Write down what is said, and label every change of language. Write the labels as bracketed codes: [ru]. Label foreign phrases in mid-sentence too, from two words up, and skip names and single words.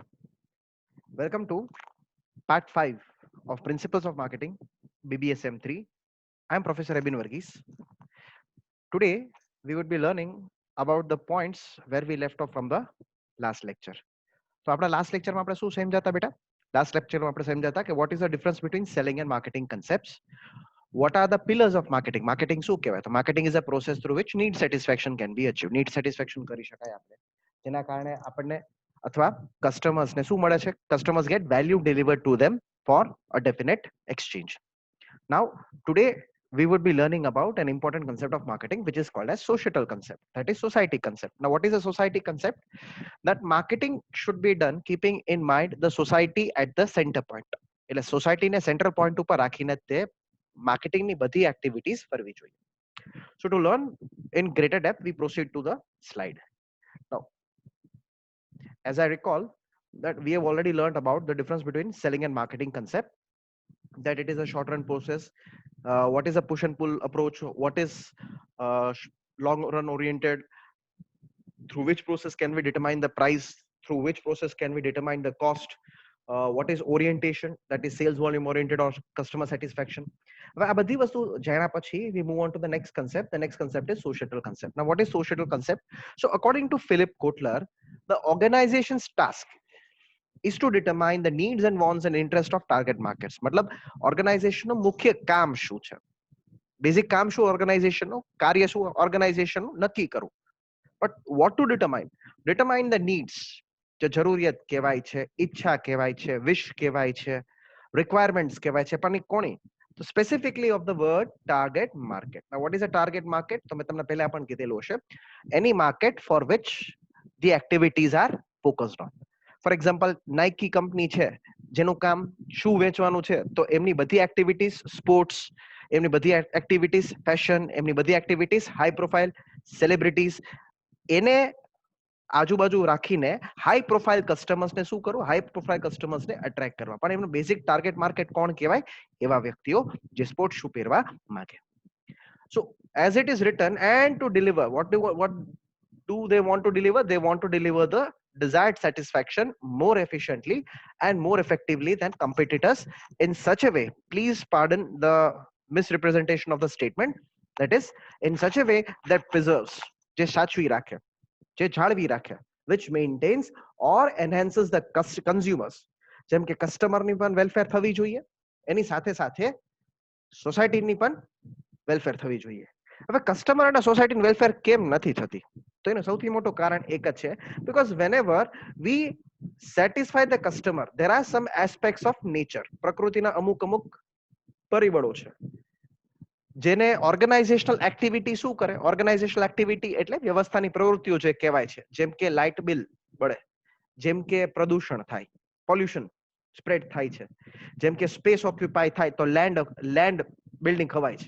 [en] Welcome to Part 5 of Principles of Marketing, BBSM3. I am Professor Abin Varghese. Today, we would be learning about the points where we left off from the last lecture. [gu] So, આપણા [en] last lecture [gu] માં આપણે શું સમજાતા બેટા? [en] Last lecture [gu] માં આપણે સમજાતા કે [en] what is the difference between selling and marketing concepts? What are the pillars of marketing? [gu] Marketing શું કહેવાય? [en] તો marketing is a process through which need satisfaction can be achieved. Need satisfaction [gu] કરી શકાય આપણે. જેના કારણે આપણને અથવા customers ને શું મળે છે? [en] Customers get value delivered to them for a definite exchange. Now, today we would be learning about an important concept of marketing, which is called as societal concept. That is society concept. Now, what is a society concept? That marketing should be done keeping in mind the society at the center point. [gu] એટલે સોસાયટીને [en] center point [gu] ઉપર રાખીને તે માર્કેટિંગની બધી એક્ટિવિટીઝ કરવી જોઈએ. [en] So to learn in greater depth, we proceed to the slide. Now, as I recall, that we have already learned about the difference between selling and marketing concept, that it is a short run process, what is a push and pull approach, what is long run oriented, through which process can we determine the price, through which process can we determine the cost, what is orientation, that is sales volume oriented or customer satisfaction. [gu] હવે આ બધી વસ્તુ જાણ્યા પછી [en] we move on to the next concept. The next concept is societal concept. Now, what is societal concept? So according to Philip Kotler, the organization's task is to determine the needs and wants and interest of target markets. [gu] મતલબ ઓર્ગેનાઇઝેશનનું મુખ્ય કામ શું છે? બેઝિક કામ શું ઓર્ગેનાઇઝેશનનું? કાર્ય શું ઓર્ગેનાઇઝેશનનું? નક્કી કરવું. [en] But what to determine? Determine the needs. [gu] જે જરૂરિયાત કહેવાય છે, ઈચ્છા કહેવાય છે, વિશ કહેવાય છે, requirements કહેવાય છે, પણ એ કોની? [en] તો specifically of the word target market. Now, what is a target market? [gu] તો મેં તમને પહેલા પણ કીધેલું હશે. [en] Any market for which the activities are focused on. For example, [gu] Nike કંપની છે, જેનું કામ શું વેચવાનું છે, તો એમની બધી એક્ટિવિટીઝ સ્પોર્ટ્સ, એમની બધી એક્ટિવિટીઝ ફેશન, એમની બધી એક્ટિવિટીઝ [en] high profile celebrities, [gu] એને આજુબાજુ રાખીને [en] high profile [gu] કસ્ટમર્સને શું કરવું? [en] high profile [gu] કસ્ટમર્સને અટ્રેક્ટ કરવા. પણ એમનું [en] basic target market [gu] કોણ કહેવાય? એવા વ્યક્તિઓ જે [en] sports shoe [gu] પહેરવા માંગે. [en] So as it is written, and to deliver, what do they want to deliver? They want to deliver the desired satisfaction more efficiently and more effectively than competitors in such a way. Please pardon the misrepresentation of the statement. That is, in such a way that preserves, [gu] જે સાચવી રાખે, જે જાળવી રાખે, [en] which maintains or enhances the consumers. [gu] જેમ કે કસ્ટમરની પણ વેલફેર થવી જોઈએ, એની સાથે સાથે સોસાયટીની પણ વેલફેર થવી જોઈએ. હવે કસ્ટમર અને સોસાયટીની વેલફેર કેમ નથી થતી? તો એનું સૌથી મોટું કારણ એક જ છે, [en] because whenever we satisfy the customer, there are some aspects of nature. [gu] પ્રકૃતિના અમુક અમુક પરિબળો છે જેને [en] organizational activity [gu] શું કરે? [en] organizational activity [gu] એટલે વ્યવસ્થાની પ્રવૃત્તિઓ જે કહેવાય છે, જેમ કે [en] light bill [gu] બળે, જેમ કે પ્રદૂષણ થાય, [en] pollution spread [gu] થાય છે, જેમ કે [en] space occupy [gu] થાય, તો [en] land building [gu] ખવાય છે.